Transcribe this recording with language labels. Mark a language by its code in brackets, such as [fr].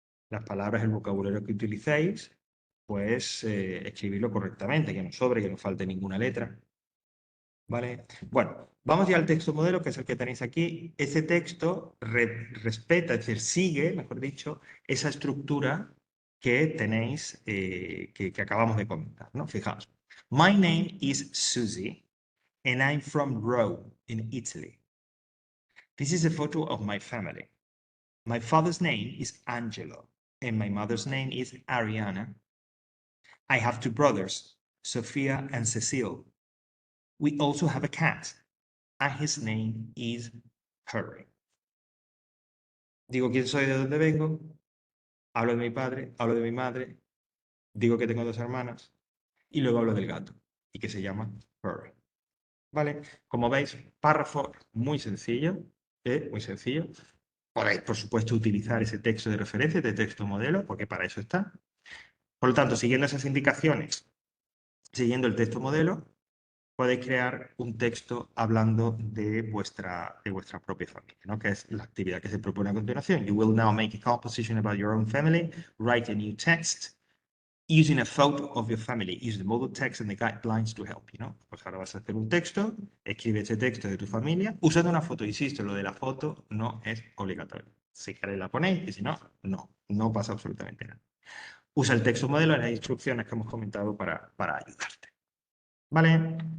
[es] Las palabras, el vocabulario que utilicéis, pues escribirlo correctamente, que no sobre, que no falte ninguna letra. ¿Vale? Bueno, vamos ya al texto modelo, que es el que tenéis aquí. Ese texto respeta, es decir, sigue, mejor dicho, esa estructura que tenéis, que acabamos de comentar, ¿no? Fijaos. [en] My name is Susie, and I'm from Rome, in Italy. This is a photo of my family. My father's name is Angelo, and my mother's name is Ariana. I have two brothers, Sophia and Cecile. We also have a cat, and his name is Harry. [es] Digo quién soy, de dónde vengo, hablo de mi padre, hablo de mi madre, digo que tengo dos hermanas y luego hablo del gato y que se llama Harry. ¿Vale? Como veis, párrafo muy sencillo, muy sencillo. Podéis, por supuesto, utilizar ese texto de referencia, de texto modelo, porque para eso está. Por lo tanto, siguiendo esas indicaciones, siguiendo el texto modelo, podéis crear un texto hablando de vuestra propia familia, ¿no? Que es la actividad que se propone a continuación. [en] You will now make a composition about your own family, write a new text, using a photo of your family. Use the model text and the guidelines to help you, [es] ¿no? Pues ahora vas a hacer un texto, escribe ese texto de tu familia, usando una foto. Insisto, lo de la foto no es obligatorio. Si queréis la ponéis y si no, no pasa absolutamente nada. Usa el texto modelo en las instrucciones que hemos comentado para ayudarte. ¿Vale?